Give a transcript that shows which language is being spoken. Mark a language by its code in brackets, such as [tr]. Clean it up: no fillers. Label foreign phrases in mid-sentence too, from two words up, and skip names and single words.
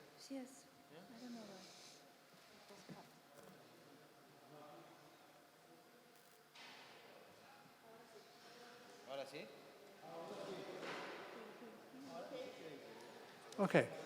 [en] Yes, I don't know why. [es] Ahora sí. Okay.